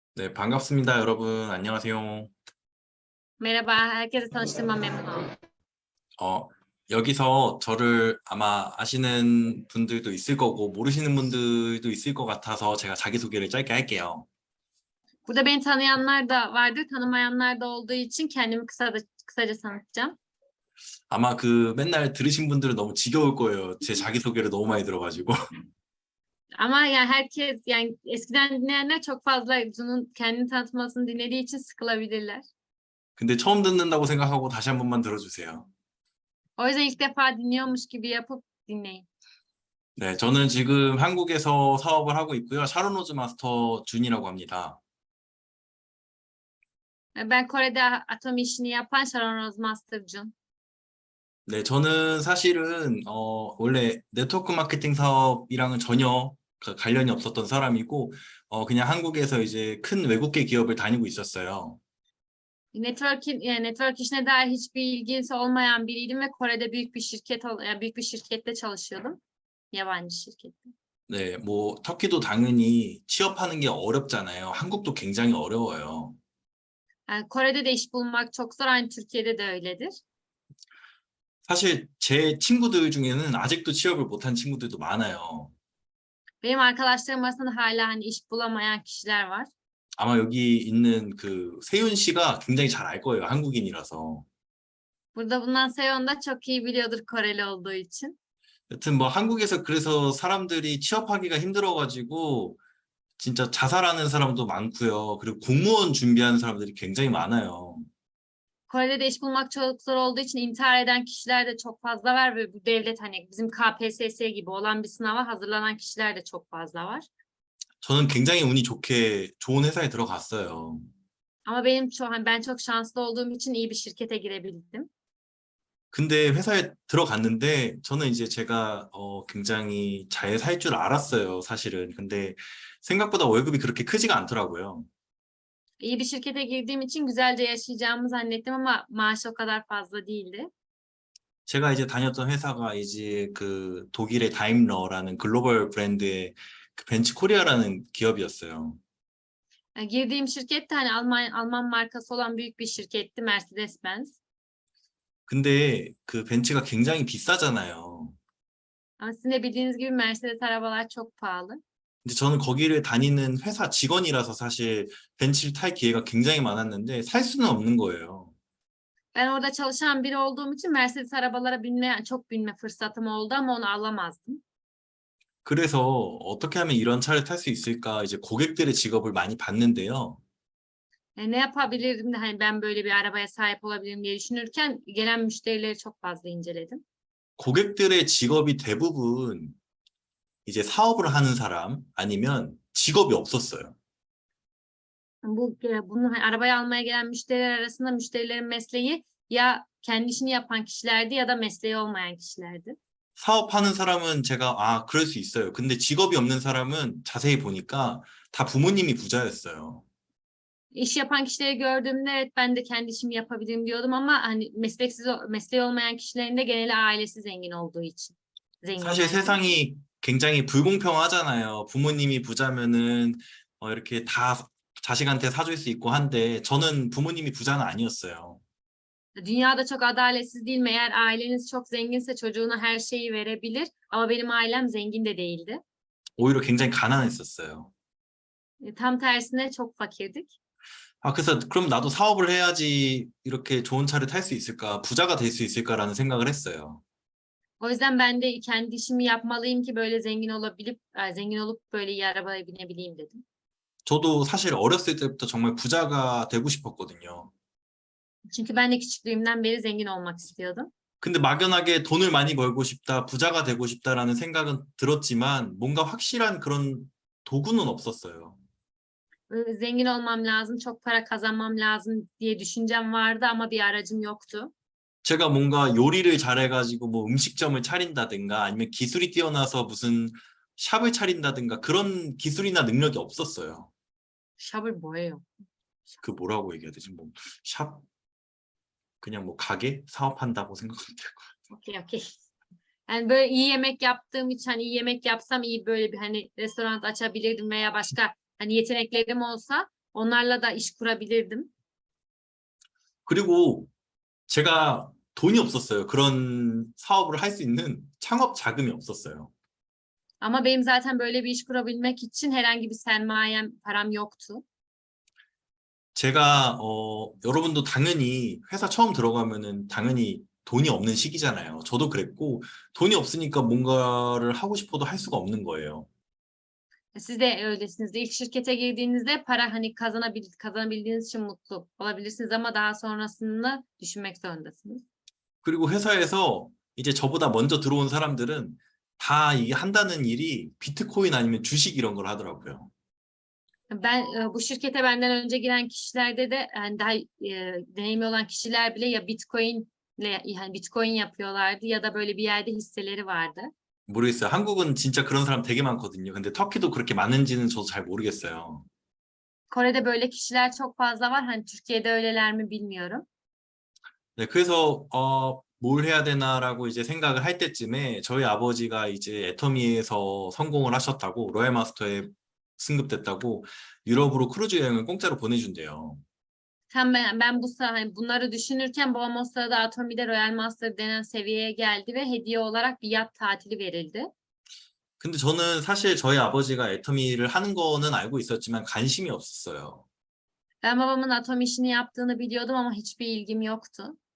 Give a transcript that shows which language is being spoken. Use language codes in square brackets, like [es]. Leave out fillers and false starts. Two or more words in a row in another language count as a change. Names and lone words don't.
[ko] 네, 반갑습니다, 여러분. 안녕하세요. [tr] Merhaba, herkese tanıştığıma memnun oldum. [ko] 어, 여기서 저를 아마 아시는 분들도 있을 거고, 모르시는 분들도 있을 것 같아서 제가 자기소개를 짧게 할게요. [tr] Burada beni tanıyanlar da vardır, tanımayanlar da olduğu için kendimi kısaca tanıtacağım. [ko] 아마 맨날 들으신 분들은 너무 지겨울 거예요. 제 자기소개를 너무 많이 들어가지고. [tr] Ama yani herkes, yani eskiden dinleyenler çok fazla Cun'un kendini tanıtmasını dinlediği için sıkılabilirler. [ko] 근데 처음 듣는다고 생각하고 다시 한 번만 들어주세요. [tr] O yüzden ilk defa dinliyormuş gibi yapıp dinleyin. [ko] 네, 저는 지금 한국에서 사업을 하고 있고요. 샤론로즈 마스터 준이라고 합니다. [tr] Ben Kore'de atom işini yapan Sharon Rose Master Jun. [ko] 네, 저는 사실은 원래 네트워크 마케팅 사업이랑은 전혀 관련이 없었던 사람이고 그냥 한국에서 이제 큰 외국계 기업을 다니고 있었어요. [tr] Network işine dair hiçbir ilgisi olmayan biriydim ve Kore'de büyük bir şirkette çalışıyordum. Yabancı şirkette. [ko] 네, 뭐 터키도 당연히 취업하는 게 어렵잖아요. 한국도 굉장히 어려워요. [tr] Yani Kore'de de iş bulmak çok zor, aynı Türkiye'de de öyledir. [ko] 사실 제 친구들 중에는 아직도 취업을 못한 친구들도 많아요. [tr] Benim arkadaşlarım arasında hala hani iş bulamayan kişiler var. [ko] 아마 여기 있는 세윤 씨가 굉장히 잘 알 거예요. 한국인이라서. [tr] Burada bulunan Seyon da çok iyi biliyordur Koreli olduğu için. [ko] 여튼 뭐 한국에서 그래서 사람들이 취업하기가 힘들어가지고 진짜 자살하는 사람도 많고요. 그리고 공무원 준비하는 사람들이 굉장히 많아요. [tr] Kore'de de iş bulmak çok zor olduğu için intihar eden kişiler de çok fazla var ve bu devlet hani bizim KPSS gibi olan bir sınava hazırlanan kişiler de çok fazla var. [ko] 저는 굉장히 운이 좋게 좋은 회사에 들어갔어요. [tr] Ama ben çok şanslı olduğum için iyi bir şirkete girebildim. [ko] 근데 회사에 들어갔는데 저는 이제 제가 굉장히 잘 살 줄 알았어요, 사실은. 근데 생각보다 월급이 그렇게 크지가 않더라고요. [tr] İyi bir şirkete girdiğim için güzelce yaşayacağımı zannettim ama maaş o kadar fazla değildi. [ko] 제가 이제 다녔던 회사가 이제 독일의 다임러라는 글로벌 브랜드의 벤츠 코리아라는 기업이었어요. [tr] Yani girdiğim şirket de hani Alman markası olan büyük bir şirketti, Mercedes-Benz. [ko] 근데 그 벤츠가 굉장히 비싸잖아요. [tr] Ama sizin de bildiğiniz gibi Mercedes arabalar çok pahalı. [ko] 근데 저는 거기를 다니는 회사 직원이라서 사실 벤츠를 탈 기회가 굉장히 많았는데 살 수는 없는 거예요. [tr] Ben orada çalışan biri olduğum için Mercedes arabalara çok binme fırsatım oldu ama onu alamazdım. [ko] 그래서 어떻게 하면 이런 차를 탈 수 있을까 이제 고객들의 직업을 많이 봤는데요. [tr] Ne yapabilirim de hani ben böyle bir arabaya sahip olabilirim diye düşünürken gelen müşterileri çok fazla inceledim. [ko] 고객들의 직업이 대부분 이제 사업을 하는 사람 아니면 직업이 없었어요. [tr] Bunu hani arabaya almaya gelen müşteriler arasında müşterilerin mesleği ya kendi işini yapan kişilerdi ya da mesleği olmayan kişilerdi. [ko] 사업하는 사람은 제가 그럴 수 있어요. 근데 직업이 없는 사람은 자세히 보니까 다 부모님이 부자였어요. [tr] İş yapan kişileri gördüğümde evet ben de kendi işimi yapabilirim diyordum ama hani mesleği olmayan kişilerin de geneli ailesi zengin olduğu için [ko] 사실 [tr] zenginlerdi. [ko] 세상이 굉장히 불공평하잖아요. 부모님이 부자면은 이렇게 다 자식한테 사줄 수 있고 한데 저는 부모님이 부자는 아니었어요. [tr] Dünyada çok adaletsiz değil mi? Eğer aileniz çok zenginse çocuğuna her şeyi verebilir ama benim ailem zengin de değildi. [ko] 오히려 굉장히 가난했었어요. [tr] Tam tersine çok fakirdik. [ko] 그래서 그럼 나도 사업을 해야지 이렇게 좋은 차를 탈 수 있을까, 부자가 될 수 있을까라는 생각을 했어요. [tr] O yüzden ben de kendi işimi yapmalıyım ki böyle zengin olup böyle iyi arabaya binebileyim dedim. [ko] 저도 사실 어렸을 때부터 정말 부자가 되고 싶었거든요. [tr] Çünkü ben de küçüklüğümden beri zengin olmak istiyordum. [ko] 근데 막연하게 돈을 많이 벌고 싶다, 부자가 되고 싶다라는 생각은 들었지만 뭔가 확실한 그런 도구는 없었어요. [tr] Zengin olmam lazım, çok para kazanmam lazım diye düşüncem vardı ama bir aracım yoktu. [ko] 제가 뭔가 요리를 잘해가지고 뭐 음식점을 차린다든가 아니면 기술이 뛰어나서 무슨 샵을 차린다든가 그런 기술이나 능력이 없었어요. Şabır 뭐예요? 뭐라고 얘기해야 되지? 뭐 샵? 그냥 뭐 가게? 사업한다고 생각하면 될 것 같아요. [tr] Okey. Yani böyle iyi yemek yaptığım için hani iyi yemek yapsam iyi böyle bir hani restoran açabilirdim veya başka hani yeteneklerim olsa Onlarla da iş kurabilirdim. [ko] 그리고 제가 돈이 없었어요. 그런 사업을 할 수 있는 창업 자금이 없었어요. [tr] Ama benim zaten böyle bir iş kurabilmek için herhangi bir sermayem, param yoktu. [ko] 제가 여러분도 당연히 회사 처음 들어가면은 당연히 돈이 없는 시기잖아요. 저도 그랬고 돈이 없으니까 뭔가를 하고 싶어도 할 수가 없는 거예요. [tr] Siz de öylesiniz. İlk şirkete girdiğinizde para hani kazanabildiğiniz için mutlu olabilirsiniz ama daha sonrasını düşünmek zorundasınız. [ko] 그리고 회사에서 이제 저보다 먼저 들어온 사람들은 다 이게 한다는 일이 비트코인 아니면 주식 이런 걸 하더라고요. [tr] Bu şirkete benden önce giren kişilerde de yani daha deneyimli olan kişiler bile ya Bitcoin yapıyorlardı ya da böyle bir yerde hisseleri vardı. [ko] 모르겠어요. 한국은 진짜 그런 사람 되게 많거든요. 근데 터키도 그렇게 많은지는 저도 잘 모르겠어요. [tr] Kore'de böyle kişiler çok fazla var. Hani Türkiye'de öyleler mi bilmiyorum. [ko] 네, 그래서 뭘 해야 되나라고 이제 생각을 할 때쯤에 저희 아버지가 i제 애터미에서 성공을 하셨다고 로얄 마스터에 승급됐다고 유럽으로 크루즈 여행을 공짜로 보내준대요. [tr] Hani bunları düşünürken babam o sırada Atomi'de Royal Master denen seviyeye geldi ve hediye olarak bir yat tatili verildi. [ko] 근데 저는 사실 저희 아버지가 애터미를 하는 거는 알고 있었지만 관심이 없었어요. [tr] Ben babamın Atomi işini yaptığını biliyordum ama hiçbir ilgim yoktu.